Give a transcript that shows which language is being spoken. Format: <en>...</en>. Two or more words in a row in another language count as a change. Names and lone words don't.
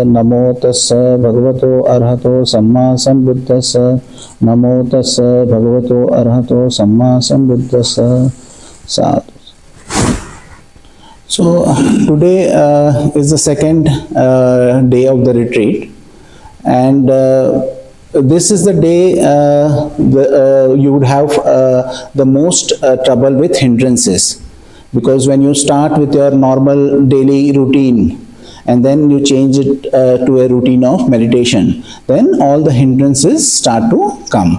<pi>Namo tassa bhagavato arahato samma sambuddhassa. Namo tassa bhagavato arahato samma sambuddhassa. Sadhu.</pi> <en>So today is the second day of the retreat, and this is the day you would have the most trouble with hindrances. Because when you start with your normal daily routine and then you change it to a routine of meditation, then all the hindrances start to come.</en>